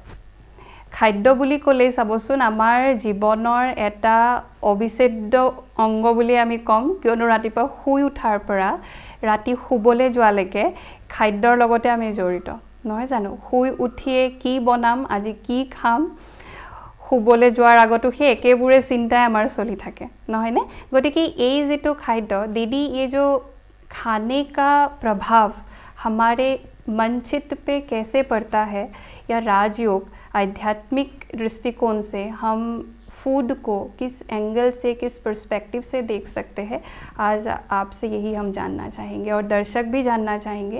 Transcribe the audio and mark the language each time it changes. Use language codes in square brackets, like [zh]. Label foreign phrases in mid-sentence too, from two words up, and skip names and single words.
[as] খাদ্য বুলি ক'লে চাবচোন আমাৰ জীৱনৰ এটা অবিচ্ছেদ্য অংগ বুলি আমি কম, কিয়নো ৰাতিপুৱা শুই উঠাৰ পৰা ৰাতি শুবলৈ যোৱালৈকে খাদ্যৰ লগতে আমি জড়িত নহয় জানো। শুই উঠিয়ে কি বনাম, আজি কি খাম, শুবলৈ যোৱাৰ আগতো সেই একেবোৰে চিন্তাই আমাৰ চলি থাকে নহয় নে। গতিকে এই যেটো খাদ্য [hi] दीदी, ये जो खाने का प्रभाव हमारे मन चित्त पे कैसे पड़ता है, या राजयोग आध्यात्मिक दृष्टिकोण से हम फूड को किस एंगल से, किस पर्सपेक्टिव से देख सकते हैं, आज आपसे यही हम जानना चाहेंगे और दर्शक भी जानना चाहेंगे।